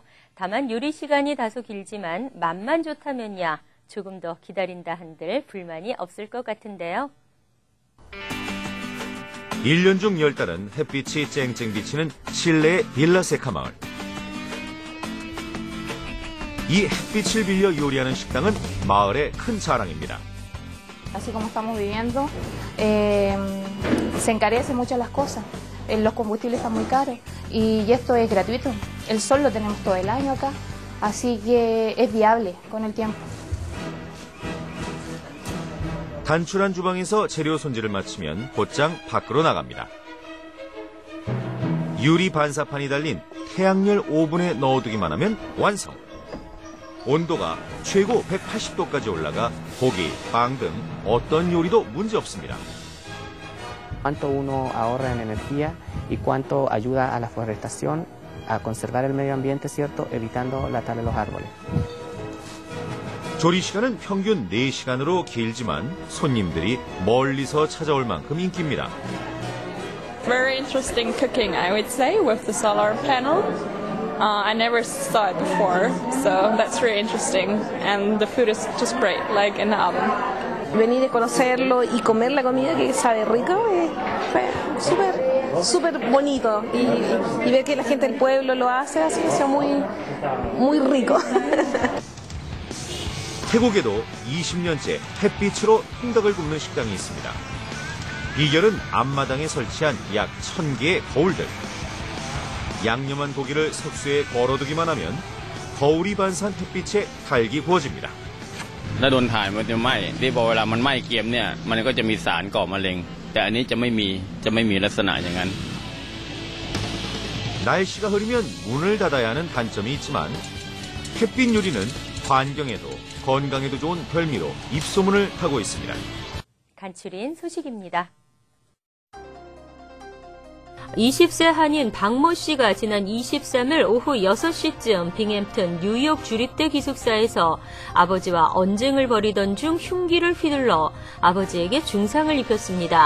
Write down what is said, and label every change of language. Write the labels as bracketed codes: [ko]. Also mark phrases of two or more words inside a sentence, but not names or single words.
[ko] 다만 요리 시간이 다소 길지만 맛만 좋다면야 조금 더 기다린다 한들 불만이 없을 것 같은데요. 1년 중 10달은 햇빛이 쨍쨍 비치는 칠레의 빌라세카 마을. 이 햇빛을 빌려 요리하는 식당은 마을의 큰 자랑입니다. [es] Así como estamos viviendo, se encarecen mucho las cosas. Los combustibles están muy caros y esto es gratuito. El sol lo tenemos todo el año acá, así que es viable con el tiempo. [ko] 단출한 주방에서 재료 손질을 마치면 곧장 밖으로 나갑니다. 유리 반사판이 달린 태양열 오븐에 넣어두기만 하면 완성. 온도가 최고 180도까지 올라가 고기, 빵 등 어떤 요리도 문제 없습니다. [es] Cuánto uno ahorra en energía y cuánto ayuda a la forestación, a conservar el medio ambiente, ¿cierto? Evitando la tala de los árboles. [ko] 조리 시간은 평균 4시간으로 길지만 손님들이 멀리서 찾아올 만큼 인기입니다. [en] Very interesting cooking, I would say, with the solar panel. I never saw it before, so that's really interesting. And the food is just great, like in the oven. [es] Venir a conocerlo y comer la comida que sabe rico fue súper bonito. Y ver que la gente del pueblo lo hace, así que es muy rico. [ko] 태국에도 20년째 햇빛으로 통닭을 굽는 식당이 있습니다. 비결은 앞마당에 설치한 약 1000개의 거울들. 양념한 고기를 석쇠에 걸어두기만 하면 거울이 반사한 햇빛에 달기 구워집니다. [th] ถ้าโดนถ่ายมันจะไหม้ที่พอเวลามันไหม้เกรียมเนี่ยมันก็จะมีสารก่อมะเร็งแต่อันนี้จะไม่มีลักษณะอย่างนั้น [ko] 날씨가 흐리면 문을 닫아야 하는 단점이 있지만 햇빛 요리는 환경에도 건강에도 좋은 별미로 입소문을 타고 있습니다. 간추린 소식입니다. 20세 한인 박모 씨가 지난 23일 오후 6시쯤 빙햄튼 뉴욕 주립대 기숙사에서 아버지와 언쟁을 벌이던 중 흉기를 휘둘러 아버지에게 중상을 입혔습니다.